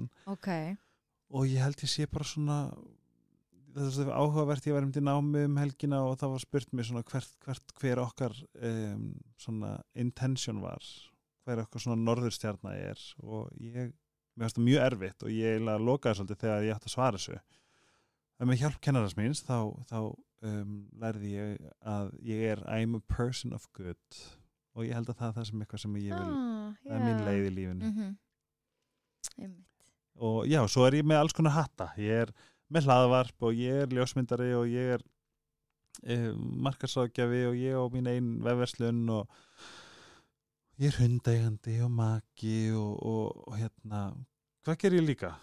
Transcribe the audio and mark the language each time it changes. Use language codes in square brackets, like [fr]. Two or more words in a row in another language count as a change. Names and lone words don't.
[is] Og ég held ég sé bara svona það er áhugavert, ég var í námi helgina og það var spurt mér svona hver okkar svona intention var, hver okkar svona norðurstjarna og mér finnst það mjög erfitt og ég lokaði svolítið þegar ég átti að svara þessu. En með hjálp kennarans míns þá lærði ég að [en] I'm a person of good [is] og ég held að það er það sem eitthvað sem ég vil það er mín leið í lífinu. Og já, svo ég með alls konar hatta, ég með hlaðvarp og ég ljósmyndari og ég markaðsráðgjafi og ég á mín einn vefverslun og ég hundaeigandi og maki og hvað ger ég líka?